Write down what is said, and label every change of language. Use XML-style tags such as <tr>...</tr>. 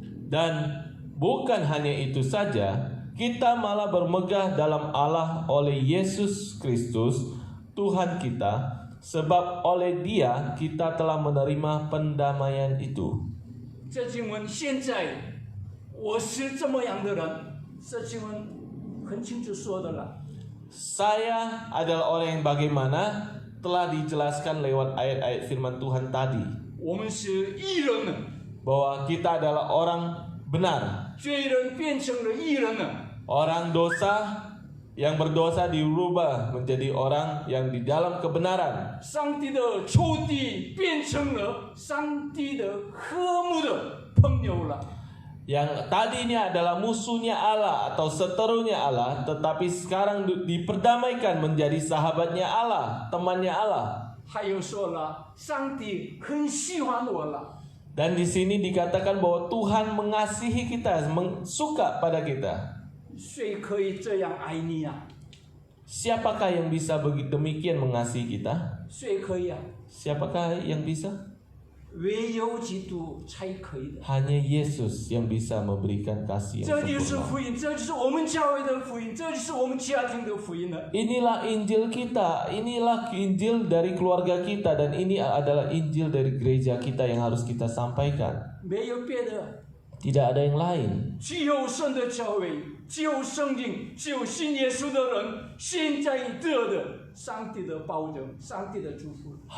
<id>Dan bukan hanya itu saja, kita malah bermegah dalam Allah oleh Yesus Kristus, Tuhan kita, sebab oleh Dia kita telah menerima pendamaian itu.</id> <zh>这经文现在我是这么样的人，这经文很清楚说的了。</zh> <id>Saya adalah orang yang bagaimana telah dijelaskan lewat ayat-ayat firman Tuhan tadi,</id> <zh>我们是义人了，</zh> <id>bahwa kita adalah orang benar.</id> <zh>罪人变成了义人了。</zh> <id>Orang dosa yang berdosa dirubah menjadi orang yang di dalam kebenaran.</id> <zh>上帝的仇敌变成了上帝的和睦的朋友了。</zh> <id>Yang tadinya adalah musuhnya Allah atau seterunya Allah, tetapi sekarang diperdamaikan menjadi sahabatnya Allah, temannya Allah.</id> <zh>还有说了，上帝很喜欢我了。</zh> <id>Dan di sini dikatakan bahwa Tuhan mengasihi kita, suka pada kita.</id> <zh>谁可以这样爱你啊？</zh> <id>Siapakah yang bisa begitu demikian mengasihi kita?</id> <zh>谁可以啊？</zh> <id>Siapakah yang bisa?</id> <zh>唯有基督才可以的。</zh> <id>Hanya Yesus yang bisa memberikan kasih</id> <zh>这</zh> <id>yang</id> <zh>就是</zh> <id>sempurna.</id> <zh>福音，这就是我们教会的福音，这就是我们家庭的福音了。</zh> <id>Inilah Injil kita, inilah Injil dari keluarga kita, dan ini adalah Injil dari gereja kita yang harus kita sampaikan.</id> <zh>没有别的，</zh> <id>Tidak ada yang lain.</id> <zh>只有神的教会，只有圣经，只有信耶稣的人，现在得的上帝的保证，上帝的祝福。</zh>